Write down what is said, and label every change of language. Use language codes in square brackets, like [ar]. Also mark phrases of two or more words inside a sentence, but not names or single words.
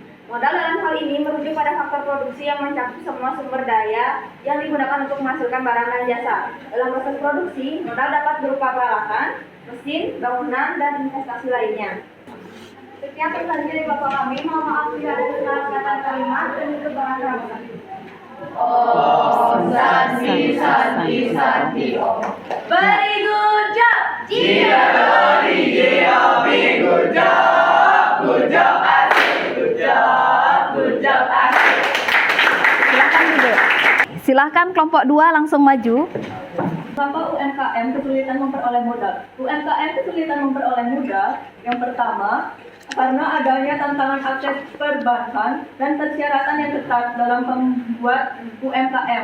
[id] Modal dalam hal ini merujuk pada faktor produksi yang mencakup semua sumber daya yang digunakan untuk menghasilkan barang dan jasa. Dalam proses produksi, modal dapat berupa peralatan, mesin, bangunan, dan investasi lainnya. Sekian pertanyaan dari Bapak kami. Mohon maaf bila ada kesalahan kata kalimat dan kebahan rasa. [sa] Om Santi Om. [en] Very good job! [id] Silahkan duduk. Silahkan kelompok 2 langsung maju. Kenapa UMKM kesulitan memperoleh modal? UMKM kesulitan memperoleh modal yang pertama karena adanya tantangan akses perbankan dan persyaratan yang ketat dalam membuat UMKM.